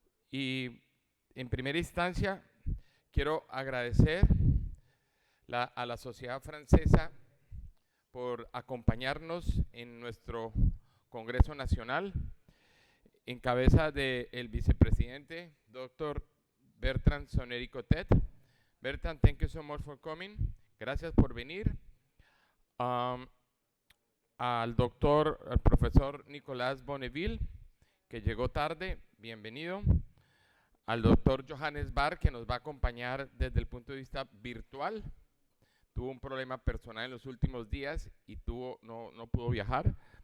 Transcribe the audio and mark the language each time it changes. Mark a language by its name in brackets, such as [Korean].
[Spanish] Y en primera instancia quiero agradecer a la sociedad francesa por acompañarnos en nuestro Congreso Nacional, en cabeza del vicepresidente, Dr. Bertrand Sonnery-Cottet. [English] Bertrand, thank you so much for coming. [Spanish] Gracias por venir. Al profesor Nicolás Bonneville, que llegó tarde, bienvenido. Al doctor Johannes Barr, que nos va a acompañar desde el punto de vista virtual. Tuvo un problema personal en los últimos días y no pudo viajar.